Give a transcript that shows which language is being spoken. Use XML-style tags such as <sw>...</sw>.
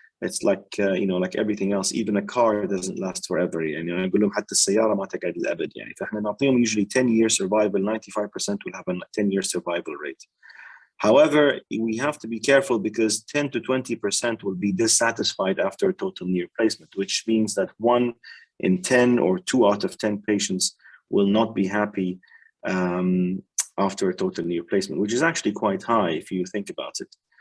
<en>It's like like everything else. Even a car doesn't last forever.</en> <ar>يعني أنا أقول لهم حتى السيارة ما تقعد للأبد. يعني فإحنا نعطيهم</ar> <en>usually 10-year survival. 95% will have a 10-year survival rate. However, we have to be careful because 10 to 20% will be dissatisfied after a total knee replacement, which means that 1 in 10 or 2 out of 10 patients will not be happy after a total knee replacement, which is actually quite high if you think about it.</en>